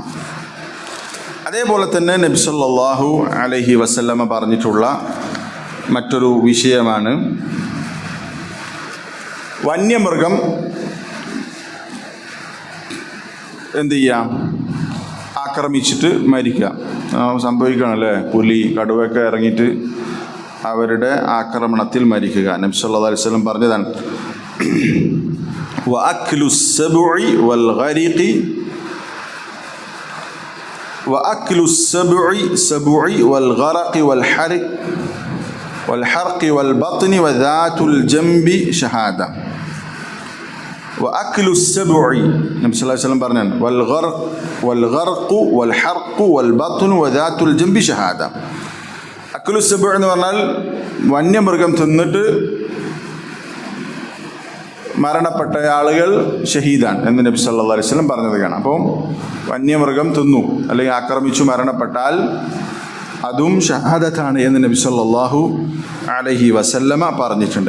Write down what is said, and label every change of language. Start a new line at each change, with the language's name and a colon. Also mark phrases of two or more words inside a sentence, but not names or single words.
Malayalam: അതേപോലെ തന്നെ നബി
Arabic: صلى الله عليه وسلم
Malayalam: പറഞ്ഞിട്ടുള്ള മറ്റൊരു വിഷയമാണ് വന്യമൃഗം എന്ത് ചെയ്യാം? ആക്രമിച്ചിട്ട് മരിക്കുക. സംഭവിക്കുകയാണല്ലേ, പുലി കടുവയൊക്കെ ഇറങ്ങിയിട്ട് അവരുടെ ആക്രമണത്തിൽ മരിക്കുക.
Arabic: നബി صلى الله عليه وسلم പറഞ്ഞതാണ്, വഅക്ലു السبع والغرق وأكل السبع والغرق والحرق والبطن وذات الجنب شهادة. وأكل السبع നബി صلى الله عليه وسلم പറഞ്ഞാണ്, والغرق والحرق والبطن وذات الجنب شهادة. أكل السبع
Malayalam: എന്ന് പറഞ്ഞാൽ വന്യമൃഗം തിന്നിട്ട് മരണപ്പെട്ട ആളുകൾ ഷഹീദാണ് എന്ന് നബി
Arabic: صلى الله عليه وسلم
Malayalam: പറഞ്ഞത് കാണാം. അപ്പം വന്യമൃഗം തിന്നു അല്ലെങ്കിൽ ആക്രമിച്ചു മരണപ്പെട്ടാൽ അതും ഷഹാദത്താണ് എന്ന് നബി
Arabic: صلى الله عليه وسلم
Malayalam: പറഞ്ഞിട്ടുണ്ട്.